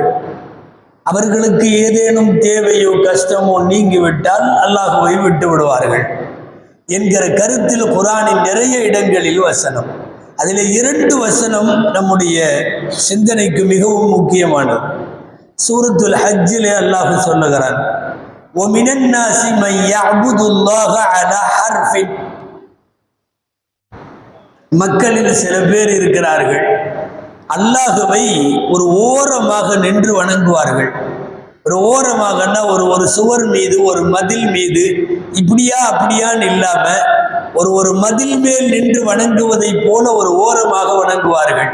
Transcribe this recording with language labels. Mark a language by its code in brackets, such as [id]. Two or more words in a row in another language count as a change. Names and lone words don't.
[ta] அவர்களுக்கு ஏதேனும் தேவையோ கஷ்டமோ நீங்கிவிட்டால் அல்லாஹுவை விட்டு விடுவார்கள் என்கிற கருத்தில் குர்ஆனின் நிறைய இடங்களில் வசனம். அதில் 2 வசனம் நம்முடைய சிந்தனைக்கு மிகவும் முக்கியமானது. சூரத்துல் ஹஜ்ஜிலே அல்லாஹ் சொல்லுகிறான், [ar] وَمِنَ النَّاسِ مَن يَعْبُدُ اللَّهَ عَلَى حَرْفٍ. [ta] மக்களில் சில பேர் இருக்கிறார்கள், அல்லாஹுவை ஒரு ஓரமாக நின்று வணங்குவார்கள். ஒரு ஓரமாகனா ஒரு சுவர் மீது, ஒரு மதில் மீது, இப்படியா அப்படியான்னு இல்லாம ஒரு மதில் மேல் நின்று வணங்குவதை போல ஒரு ஓரமாக வணங்குவார்கள்.